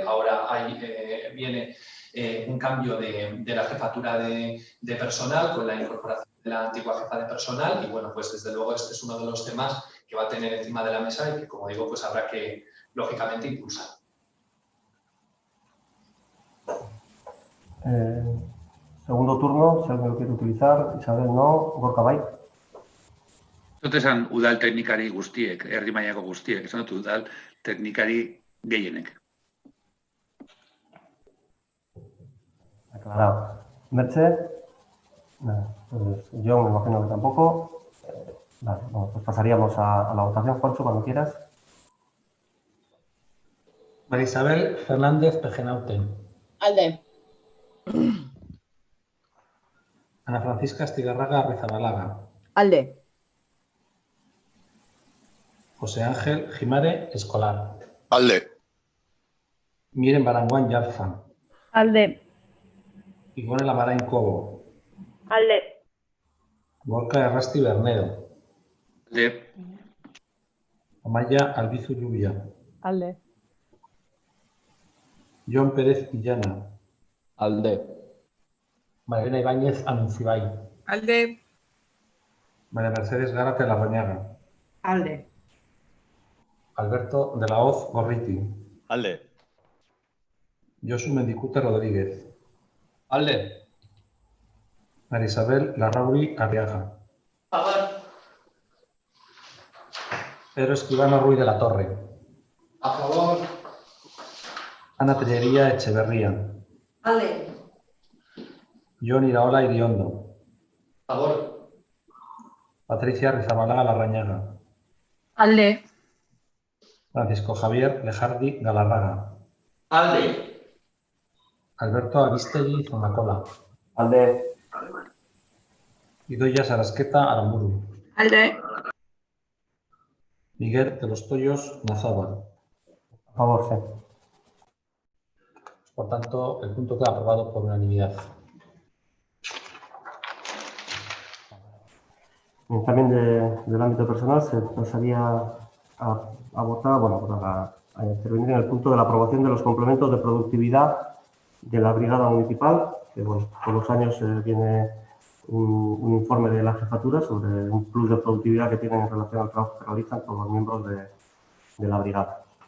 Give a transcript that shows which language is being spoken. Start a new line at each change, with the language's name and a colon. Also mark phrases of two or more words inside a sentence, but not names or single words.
Spanish: Ahora viene un cambio de la jefatura de personal con la incorporación de la antigua jefa de personal y bueno, pues desde luego este es uno de los temas que va a tener encima de la mesa y que, como digo, pues habrá que lógicamente impulsar. Segundo turno, si alguien lo quiere utilizar. Isabel no,
Basque: Gorka bai. Zut esan udal teknikari guztiek, herri mailako guztiek, esan dut udal teknikari gehienek.
Spanish: Aclarado. Merche. Nada, pues yo me imagino que tampoco. Vale, bueno, pues pasaríamos a la votación, Juancho, cuando quieras. María Isabel Fernández Pejenauten.
Basque: Alde. Ana Francisca Astigarraga Arrizabalaga. Alde. José Ángel Jimare Escolar. Alde. Miren Baranguán Yarza. Alde. Ivone Lamarain Cobo. Alde. Gorka Errasti Bernedo. Alde. Amaya Albizu Lluvia. Alde. John Pérez Illana. Alde. Marilena Ibáñez Anuncibay. Alde. María Mercedes Gárate Larrañaga. Alde. Alberto de la Hoz Gorriti. Alde. Josu Mendicute Rodríguez. Alde. María Isabel Larrauri Arriaga.
Spanish: Favor. Pedro Escribano Ruiz de la Torre. A favor. Ana Tellería Echeverría.
Basque: Alde. John Iraola Iriondo.
Spanish: Favor. Patricia Rizabalaga Larrañaga.
Basque: Alde. Francisco Javier Lejardi Galarraga. Alde. Alberto Avistegui Zonacola. Alde. Idoia Sarasqueta Aramburu. Alde. Miguel de los Toyos Nazábal.
Spanish: A favor, sí. Por tanto, el punto queda aprobado por unanimidad. También del ámbito personal se pasaría a votar, bueno, pues a intervenir en el punto de la aprobación de los complementos de productividad de la brigada municipal, que bueno, por los años viene un informe de la jefatura sobre un plus de productividad que tienen en relación al trabajo que realizan todos los miembros de la brigada.